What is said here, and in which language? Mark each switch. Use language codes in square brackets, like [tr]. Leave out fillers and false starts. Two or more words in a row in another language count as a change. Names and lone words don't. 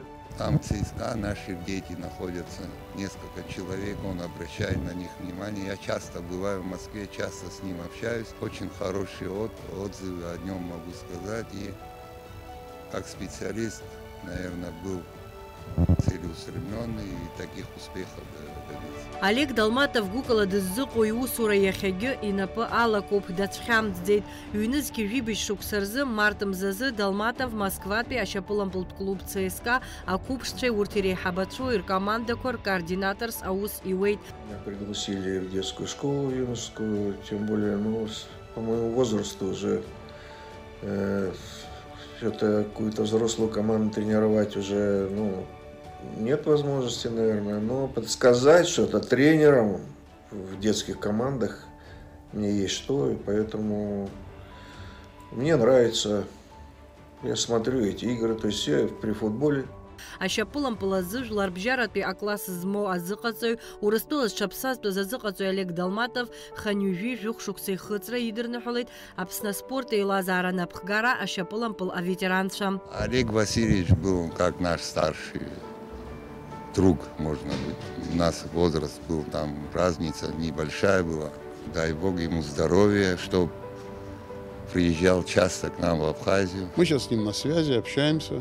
[ru] Там ЦСКА, наши дети находятся, несколько человек, он обращает на них внимание. Я часто бываю в Москве, часто с ним общаюсь. Очень хорошие отзывы о нем могу сказать. И как специалист, наверное, был целеустремленный и таких успехов добился. [ab] Олег Далматов гәыкала дыззыҟоу иусура иахьагьы инапы алакуп, дацәхьамҵӡеит. Ҩнызқьи жәибжь шықәса рзы март мзазы Далматов Москватәи ашьапылампылтә клуб ЦСКА ақәыԥшцәеи урҭ иреиҳабацәоу ркомандақәа ркоординаторс аус иуеит. [ru] Меня пригласили в детскую школу юношескую, тем более, по моему возрасту уже это какую-то взрослую команду тренировать уже, нет возможности, наверное. Но подсказать что-то тренерам в детских командах мне есть что, и поэтому мне нравится. Я смотрю эти игры, то есть я при футболе. [ab] Ашьапылампыл азы жәларбжьаратәи акласс змоу азыҟаҵаҩ, Урыстәыла зҽаԥсазтәыз азыҟаҵаҩ Олег Далматов ханҩажәи жәохә шықәса ихыҵра идырныҳәалеит Аԥсны спорт еилазаара напхгара ашьапылампыл аветеранцәа. [ru] Олег Васильевич был как наш старший друг, можно быть. У нас возраст был, там разница небольшая была. Дай Бог ему здоровья, чтобы приезжал часто к нам в Абхазию. Мы сейчас с ним на связи, общаемся.